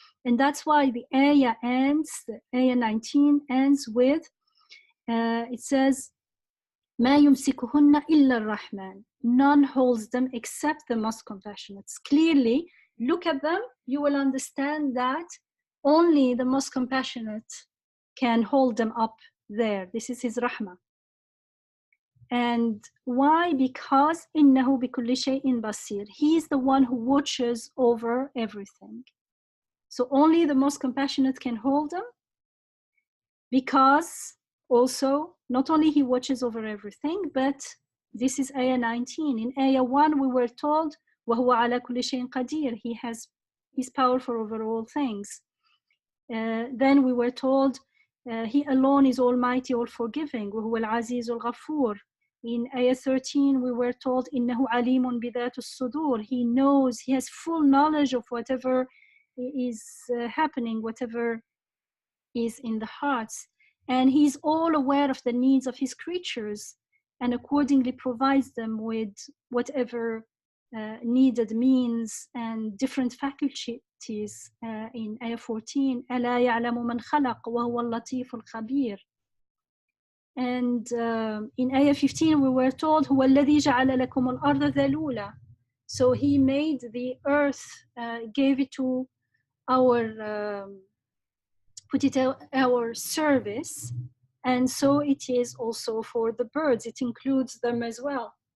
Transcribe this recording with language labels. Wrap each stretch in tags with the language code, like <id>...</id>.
<en>And that's why the ayah ends, the ayah 19 ends with, it says,</en> <ar>مَا يُمْسِكُهُنَّ إِلَّا الرَّحْمَنِ.</ar> <en>None holds them except the most compassionate. Clearly, look at them, you will understand that only the most compassionate can hold them up there. This is his rahmah. And why? Because</en> <ar>إِنَّهُ بِكُلِّ شَيْءٍ بَصِيرٌ.</ar> <en>He is the one who watches over everything. So only the most compassionate can hold them, because also not only he watches over everything, but this is ayah 19. In ayah 1 we were told</en> <ar>وَهُوَ عَلَى كُلِّ شَيْءٍ قَدِيرٌ.</ar> <en>He's powerful over all things. Then we were told he alone is almighty, all forgiving.</en> <ar>وَهُوَ الْعَزِيزُ الْغَفُورُ.</ar> <en>In Ayah 13, we were told,</en> <ar>إِنَّهُ عَلِيمٌ بِذَاتُ الصُّدُورِ.</ar> <en>He knows, he has full knowledge of whatever is happening, whatever is in the hearts. And he's all aware of the needs of his creatures and accordingly provides them with whatever needed means and different faculties. In Ayah 14,</en> <ar>أَلَا يَعْلَمُ مَنْ خَلَقَ وَهُوَ اللَّطِيفُ الْخَبِيرُ.</ar> <en>And in Ayah 15, we were told,</en> <ar>هُوَ الَّذِي جَعَلَ لَكُمُ الْأَرْضَ ذَلُولًا.</ar> <en>So he made the earth, gave it to our, put it at our service. And so it is also for the birds. It includes them as well.</en>